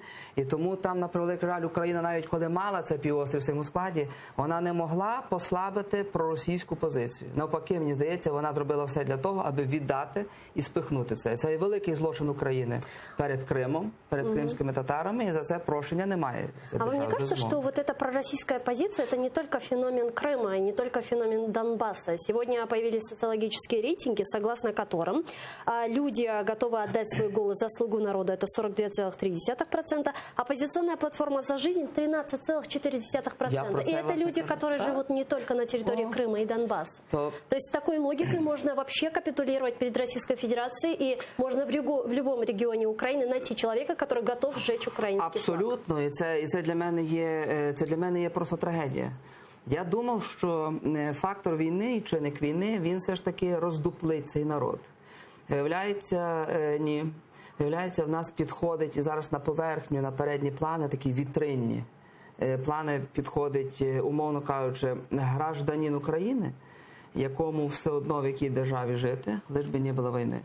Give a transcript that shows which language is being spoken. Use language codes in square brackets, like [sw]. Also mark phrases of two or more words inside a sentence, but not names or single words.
[uk] І тому там, на превеликий жаль, Україна, навіть коли мала цей півострів в своєму складі, вона не могла послабити проросійську позицію. Навпаки, мені здається, вона зробила все для того, аби віддати і спихнути це. Це є великий злочин України перед Кримом, перед кримськими татарами, і за це прощення немає. [ru] А вам не кажется, что вот эта пророссийская позиция – это не только феномен Крыма, и не только феномен Донбасса? Сегодня появились социологические рейтинги, согласно которым люди готовы отдать свой голос за слугу народа – это 42,3%, оппозиционная платформа «За жизнь» – 13,4%. И это люди, которые живут не только на территории Крыма и Донбасса. То есть с такой логикой можно вообще капитулировать перед Российской Федерацией, и можно в любом регионе Украины найти человека, который готов сжечь украинский флаг. [uk] Абсолютно, і це для мене є просто трагедія. Я думав, що фактор війни і чинник війни, він все ж таки роздуплить цей народ. Виявляється, ні. Виявляється, в нас підходить і зараз на поверхню, на передні плани, такі вітринні плани підходить, умовно кажучи, гражданин України, якому все одно в якій державі жити, лиш би не було війни.